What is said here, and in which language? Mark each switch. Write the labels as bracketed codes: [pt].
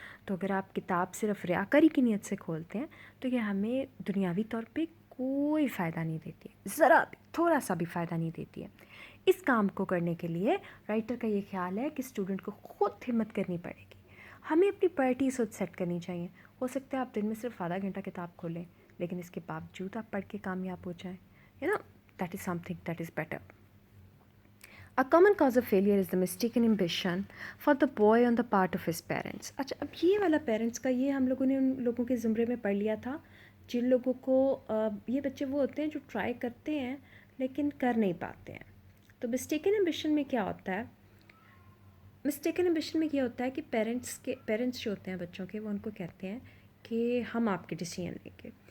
[ur] تو اگر آپ کتاب صرف ریاکاری کی نیت سے کھولتے ہیں تو یہ ہمیں دنیاوی طور پہ کوئی فائدہ نہیں دیتی ہے، ذرا بھی تھوڑا سا بھی فائدہ نہیں دیتی ہے. اس کام کو کرنے کے لیے رائٹر کا یہ خیال ہے کہ اسٹوڈنٹ کو خود ہمت کرنی پڑے گی. ہمیں اپنی پرائرٹیز خود سیٹ کرنی چاہیے. ہو سکتا ہے آپ دن میں صرف آدھا گھنٹہ کتاب کھولیں، لیکن اس کے باوجود آپ پڑھ کے کامیاب ہو جائیں. [en] That is something that is better. A common cause of failure is the mistaken ambition for the boy on the part of his parents. [ur] اچھا، اب یہ والا پیرنٹس کا یہ ہم لوگوں نے ان لوگوں کے زمرے میں پڑھ لیا تھا جن لوگوں کو یہ بچے وہ ہوتے ہیں جو ٹرائی کرتے ہیں لیکن کر نہیں پاتے ہیں. تو مسٹیکن ایمبیشن میں کیا ہوتا ہے؟ مسٹیکن ایمبیشن میں یہ ہوتا ہے کہ پیرنٹس جو ہوتے ہیں بچوں کے، وہ ان کو کہتے ہیں کہ ہم آپ کے ڈیسیژن لیں گے.